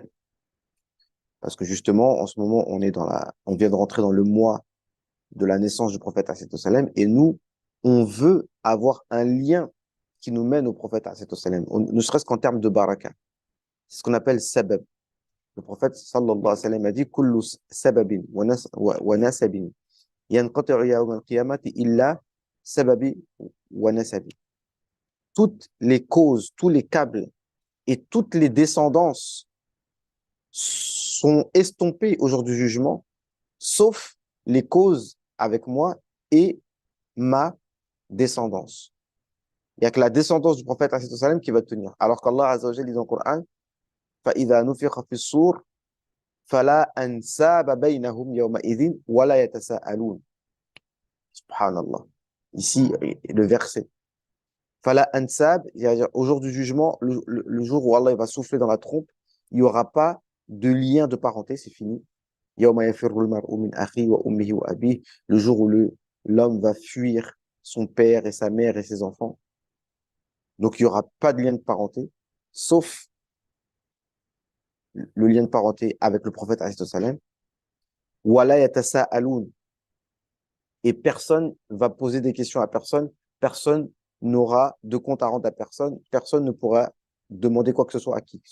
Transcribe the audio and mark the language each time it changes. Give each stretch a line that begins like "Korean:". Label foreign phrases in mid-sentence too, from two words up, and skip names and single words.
French: Parce que justement, en ce moment, on vient de rentrer dans le mois de la naissance du prophète
Arabic: عليه السلام,
French: et nous, on veut avoir un lien qui nous mène au prophète
Arabic: عليه السلام,
French: ne serait-ce qu'en termes de baraka. C'est ce qu'on appelle sabab. Le prophète
Arabic: صلى الله عليه وسلم
French: a dit
Arabic: كل سببٍ ونسبٍ ينقطع يوم القيامة إلا سببي ونسبي.
French: Toutes les causes, tous les câbles et toutes les descendances sont estompées au jour du jugement, sauf les causes avec moi et ma descendance. Il n'y a que la descendance du prophète sallam qui va tenir. Alors qu'Allah
Arabic: عز وجل
French: dit dans le Coran,
Arabic: فَإِذَا نُفِخَ فِي الصُّورِ فَلَا أَنْسَابَ بَيْنَهُمْ يَوْمَئِذٍ وَلَا يَتَسَاءَلُونَ.
French: Subhanallah. Ici, le verset.
Arabic: فلا أنساب,
French: c'est-à-dire au jour du jugement, le jour où Allah il va souffler dans la trompe, il n'y aura pas de lien de parenté, c'est fini.
Arabic: يوم يفرّ المرء من أخيه وأمه وأبيه,
French: le jour où l'homme va fuir son père et sa mère et ses enfants. Donc il n'y aura pas de lien de parenté, sauf le lien de parenté avec le prophète
Arabic: عليه السلام. ولا يتساءلون,
French: et personne va poser des questions à personne, personne n'aura de compte à rendre à personne, personne ne pourra demander quoi que ce soit à qui.